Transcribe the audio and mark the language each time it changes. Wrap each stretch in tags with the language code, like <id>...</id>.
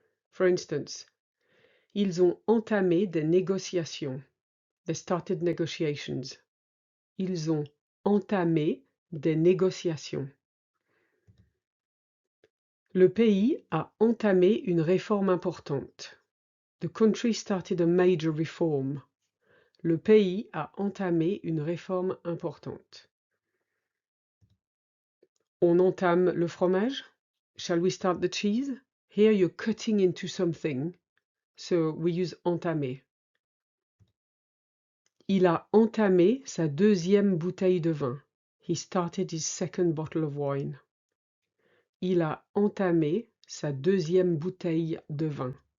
<en>For instance,</en> <fr>ils ont entamé des négociations.</fr> <en>They started negotiations.</en> <fr>Ils ont entamé des négociations. Le pays a entamé une réforme importante.</fr> <en>The country started a major reform.</en> <fr>Le pays a entamé une réforme importante. On entame le fromage?</fr> <en>Shall we start the cheese? Here you're cutting into something, so we use entamer.</en> <fr>Il a entamé sa deuxième bouteille de vin.</fr> <en>He started his second bottle of wine.</en> <fr>Il a entamé sa deuxième bouteille de vin.</fr>